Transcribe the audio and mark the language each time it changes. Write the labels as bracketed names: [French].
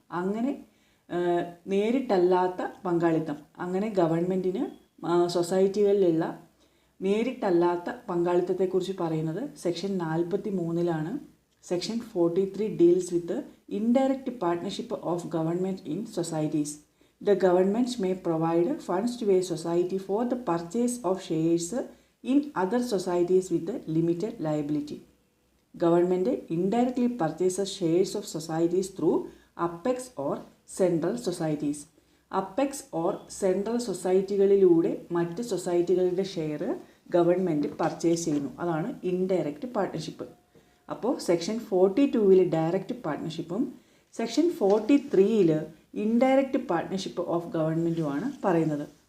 [Malayalam] അങ്ങനെ നേരിട്ടല്ലാത്ത പങ്കാളിത്തം, അങ്ങനെ ഗവൺമെൻറ്റിന് സൊസൈറ്റികളിലുള്ള നേരിട്ടല്ലാത്ത പങ്കാളിത്തത്തെക്കുറിച്ച് പറയുന്നത് section 43 [English] Section 43 deals with indirect partnership of government in societies. The government may provide funds to a society for the purchase of shares in other societies with a limited liability. Government indirectly purchases shares of societies through apex or central societies. [Malayalam] Apex or central സൊസൈറ്റികളിലൂടെ മറ്റ് സൊസൈറ്റികളുടെ share government purchase ചെയ്യുന്നു. അതാണ് indirect partnership. അപ്പോൾ section 42 direct പാർട്ട്ണർഷിപ്പും section 43 indirect partnership of ഗവൺമെൻറ്റുമാണ് പറയുന്നത്.